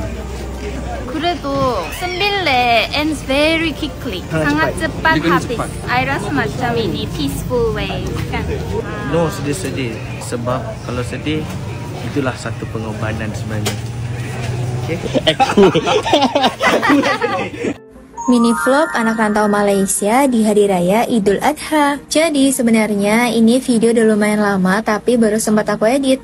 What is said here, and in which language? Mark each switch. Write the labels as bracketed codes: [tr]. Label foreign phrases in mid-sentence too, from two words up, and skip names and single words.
[en] 그래도 sembelih ends very quickly. [ms] sangat cepat habis. I rasa macam ini [en] peaceful way [ms] kan. No, sedih-sedih. Sebab kalau sedih, itulah satu pengorbanan sebenarnya. Okay? [id] Mini vlog anak rantau Malaysia di Hari Raya Idul Adha. Jadi sebenarnya ini video udah lumayan lama tapi baru sempat aku edit.